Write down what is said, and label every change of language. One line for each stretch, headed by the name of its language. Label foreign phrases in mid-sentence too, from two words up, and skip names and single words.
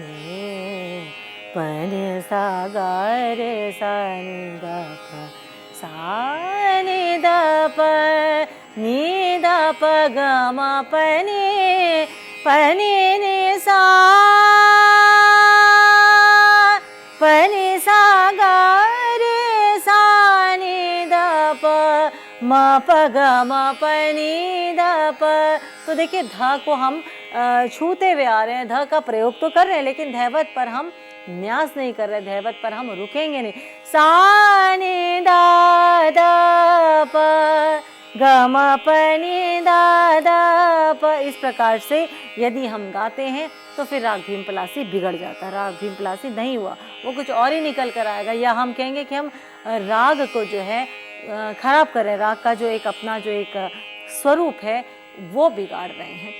Hindi: नि सा ग रे सा नि द प सा नि द प ग म प नि सा पनी सा गा रे सा नि द प म प ग म प नि द प। तो देखिए ध को हम छूते हुए आ रहे हैं, ध का प्रयोग तो कर रहे हैं लेकिन धैवत पर हम न्यास नहीं कर रहे, धैवत पर हम रुकेंगे नहीं। सा नि द प ग म प नि द प। इस प्रकार से यदि हम गाते हैं तो फिर राग भीम पलासी बिगड़ जाता है, राग भीम पलासी नहीं हुआ, वो कुछ और ही निकल कर आएगा। या हम कहेंगे कि हम राग को जो है खराब कर रहे हैं, राग का जो एक अपना जो एक स्वरूप है वो बिगाड़ रहे हैं।